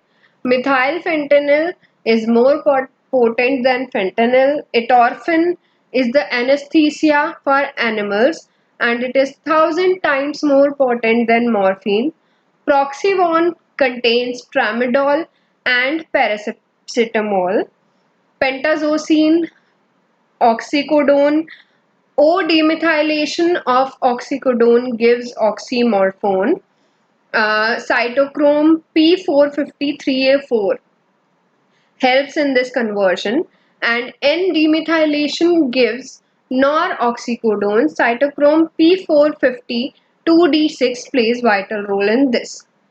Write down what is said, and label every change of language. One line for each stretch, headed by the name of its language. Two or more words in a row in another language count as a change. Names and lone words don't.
English: Methylfentanyl is more potent than fentanyl. Etorphin is the anesthesia for animals, and it is 1,000 times more potent than morphine. Proxivon contains tramadol and paracetamol. Pentazocine, oxycodone. O-demethylation of oxycodone gives oxymorphone. Cytochrome P453A4 helps in this conversion, and N-demethylation gives noroxycodone. Cytochrome P450 2D6 plays vital role in this.